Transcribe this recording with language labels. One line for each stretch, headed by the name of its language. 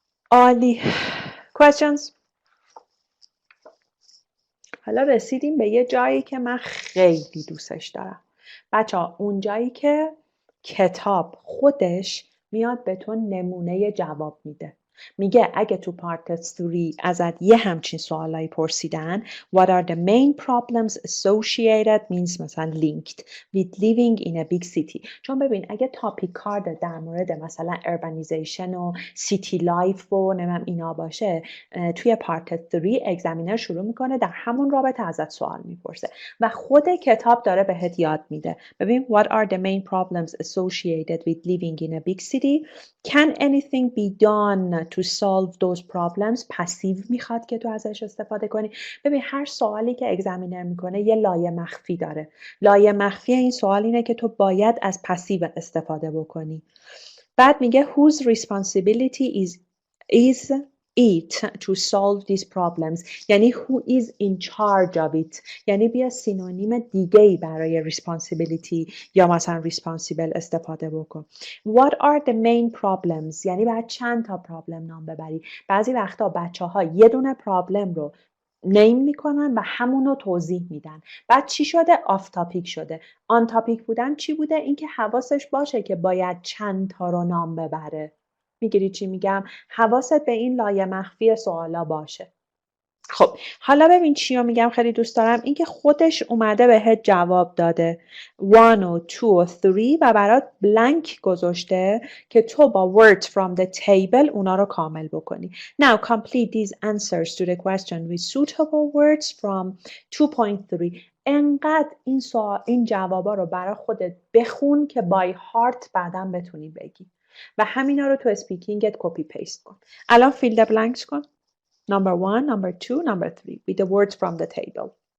Persian: عالی. questions؟ حالا رسیدیم به یه جایی که من خیلی دوستش دارم. بچه‌ها اون جایی که کتاب خودش میاد به تو نمونه جواب میده. میگه اگه تو پارت 3 ازت یه همچین سوالایی پرسیدن
English: What are the main problems associated means
Persian: مثلا
English: linked with living in a big city. چون ببین اگه تاپیک کارد در مورد مثلا urbanization و city life و نمیم اینا باشه، توی پارت 3 اگزمینر شروع میکنه در همون رابطه ازت سوال میپرسه و خود کتاب داره بهت یاد میده.
Persian: ببین
English: what are the main problems associated with living in a big city? Can anything be done to solve those problems?
Persian: پسیو میخواد که تو ازش استفاده کنی. ببین هر سوالی که اگزمینر میکنه یه لایه مخفی داره. لایه مخفی این سوال اینه که تو باید از پسیو استفاده بکنی. بعد میگه
English: whose responsibility is it to solve these problems.
Persian: یعنی
English: who is in charge of it.
Persian: یعنی بیا سینونیم دیگه‌ای برای responsibility یا مثلا responsible استفاده بکن.
English: What are the main problems.
Persian: یعنی باید چند تا پرابلم نام ببری. بعضی وقتا بچه‌ها یه دونه پرابلم رو نیم میکنن و همونو توضیح میدن. بعد چی شده؟ آف تاپیک شده. آن تاپیک بودن چی بوده؟ اینکه حواسش باشه که باید چند تا رو نام ببره. میگیری چی میگم؟ حواست به این لایه مخفی سوالا باشه. خب حالا ببین چی رو میگم خیلی دوست دارم، اینکه خودش اومده بهت جواب داده 1 و 2 و 3 و برات بلانک گذاشته که تو با
English: words from the table
Persian: اونا رو کامل بکنی.
English: Now complete these answers to the question with suitable words from 2.3.
Persian: انقدر این جوابا رو برای خودت بخون که
English: by heart
Persian: بعداً بتونی بگی و همینا رو تو اسپیکینگت کپی پیست کن. الان فیلد بلانکس کن.
English: Number 1, number 2, number 3 with the words from the table.